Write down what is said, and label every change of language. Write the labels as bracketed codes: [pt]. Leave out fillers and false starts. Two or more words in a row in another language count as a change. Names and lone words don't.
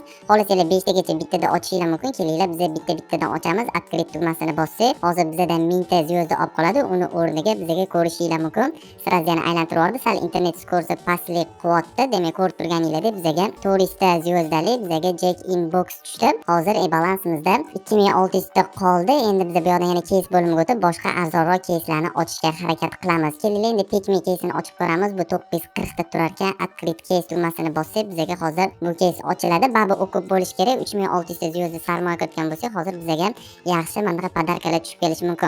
[uz] Xohlasanglar 5 tagacha bittada ochishinglar mumkin. Kelinglar, biz bittadan ochamiz. Открыть tugmasini bossak, hozir bizdan 1000 ta звёзда olib qoladi. Uni o'rniga bizga ko'rishinglar mumkin. Sirazi yana aylantirib yubordi. Sal internet skorsi pastlik qilyapti. Demak, ko'rib turganingizdek, bizga 400 ta звёздalik bizga Jack in box tushdi. Hozir balansimizda 2600 ta qoldi. Endi biz bu yerdan yana case bo'limiga o'tib, boshqa arzonroq case'larni ochishga harakat qilamiz. Kelinglar, endi Pigme case'ini ochib ko'ramiz. Bu 940 ta turar ekan. Открыть case tugmasini bossak, bizga hozir bu case ochiladi. Babi o'qib bo'lish kerak. 3600 ta звёзда sarmoya kiritgan bo'lsak, hozir bizga yaxshi manaqa podarkalar tushib kelishi mumkin.